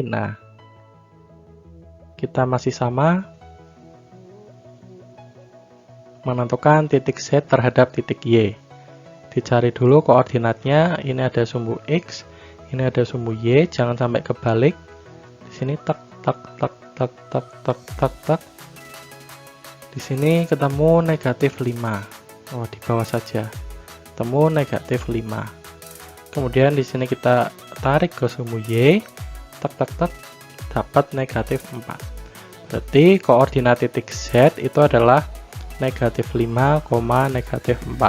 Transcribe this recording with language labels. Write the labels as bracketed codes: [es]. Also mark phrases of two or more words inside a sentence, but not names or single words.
[id] Nah, kita masih sama menentukan titik Z terhadap titik Y. Dicari dulu koordinatnya. Ini ada sumbu X, ini ada sumbu Y, jangan sampai kebalik. Di sini tek tek tek tek tek tek tek tek. Di sini ketemu negatif 5. Oh, di bawah saja. Ketemu negatif 5. Kemudian di sini kita tarik ke sumbu Y, tek tek tek, dapat negatif 4. Berarti koordinat titik Z itu adalah negatif 5, negatif 4.